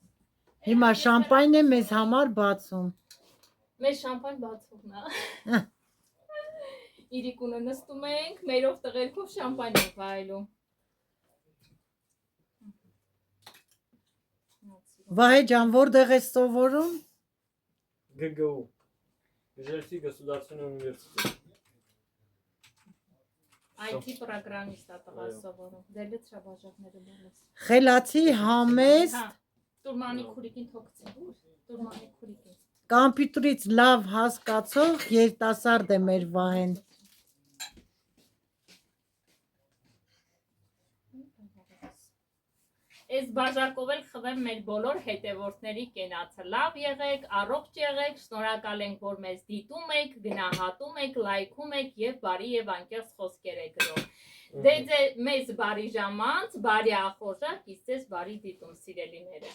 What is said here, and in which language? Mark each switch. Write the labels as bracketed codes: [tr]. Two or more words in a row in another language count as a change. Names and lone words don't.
[hy] Հիմա շամպայն է մեզ համար բացում։ Մեր շամպայն բացողն է։ Իրիկունը նստում ենք, մերով տղերքով շամպայն ենք վայելում։ Վահե ջան, որտեղ ես սովորում։ ГГУ. Ижевский государственный университет. IT պրոգրամիստ է տղա սովորում։ Դե լցրաբաժակները բանես։ Խելացի համեստ։ Տուրմանի քուրիկին թողցի։ Տուրմանի քուրիկին։ Կամպյուտերից լավ հասկացող երիտասարդ է մեր Վահեն։ Այս բաժակով էլ խվեմ մեր բոլոր հետևորդների կենացը։ Լավ եղեք, առողջ եղեք, շնորհակալ ենք, որ մեզ դիտում եք, գնահատում եք, լայքում եք եւ բարի եւ անկեղծ խոսքեր եք գրում։ Դե մեզ բարի ժամանց, բարի ախորժակ, իսկ ձեզ բարի դիտում, սիրելիներս։